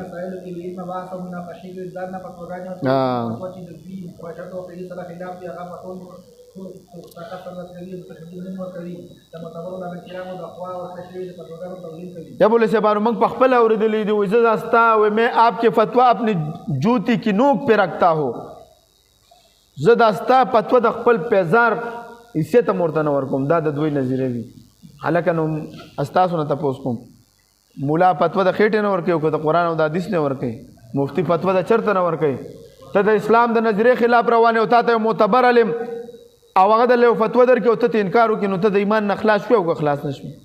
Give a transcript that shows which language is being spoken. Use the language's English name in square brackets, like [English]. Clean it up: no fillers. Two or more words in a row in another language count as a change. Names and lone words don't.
[Pashto] یا مولوی صاحبانو موږ په خپله اورېدلی دي وایي زه داستا وایي [Urdu] میں آپ کے فتوا اپنی جوتی کی نوک پہ رکھتا ہو [Pashto] زه داستا فتوا د خپل پیزار حصې ته م ورته نه ورکوم دا د دوی نظریه وي هلکه نو استاسو نه تپوس کوم مولا فتوا د خېټې نه ورکوي او که د قرآن او د حدیث نه ورکوي مفتی فتوا د چرته نه ورکوي ته د اسلام د نظریې خلاف روان یې او تا ته یو معتبر علم او هغه د یو فتوا درکړي او ته انکار وکړي نو ته د ایمان نه خلاص شوې او که خلاص نه شوې